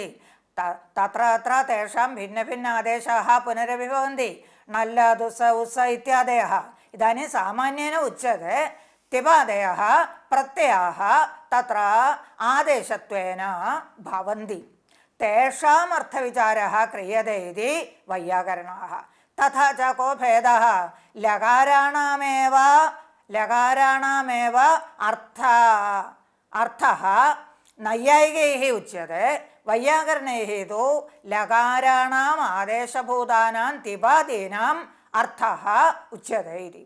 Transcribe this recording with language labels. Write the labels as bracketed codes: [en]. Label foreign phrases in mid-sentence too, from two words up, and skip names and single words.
[sa] तत्र अत्र तेषां भिन्नभिन्न आदेशाः पुनरपि भवन्ति। नल्ल दुस उस इत्यादयः। इदानीं सामान्येन उच्यते तिपादयः प्रत्ययाः तत्र आदेशत्वेन भवन्ति। തേഷാം അർത്ഥവിചാരः ക്രിയതേ ഇതി വൈയാകരണാः. തഥാ ച കോ ഭേദः ലകാരാണാമേവ അർത്ഥഃ നൈയായികൈः ഉച്യത്തെ വൈയാകരണൈः തു ലകാരാണാം ആദേശഭൂതാനാം തിപാദീനാം അർത്ഥഃ ഉച്യത്തെ ഇതി.